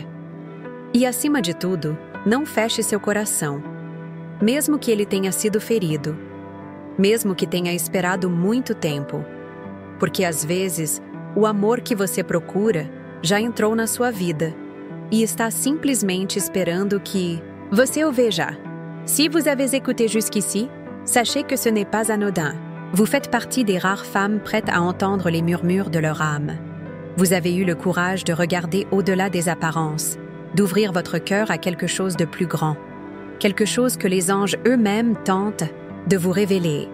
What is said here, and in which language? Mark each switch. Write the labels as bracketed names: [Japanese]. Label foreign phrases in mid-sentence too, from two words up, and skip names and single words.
[Portuguese] E, acima de tudo, não feche seu coração. Mesmo que ele tenha sido ferido. Mesmo que tenha esperado muito tempo. Porque, às vezes, o amor que você procura já entrou na sua vida e está simplesmente esperando que você o veja. [French] Si vous avez écouté jusqu'ici, sachez que ce n'est pas anodin. Vous faites partie des rares femmes prêtes à entendre les murmures de leur âme. Vous avez eu le courage de regarder au-delà des apparences, d'ouvrir votre cœur à quelque chose de plus grand, quelque chose que les anges eux-mêmes tentent de vous révéler.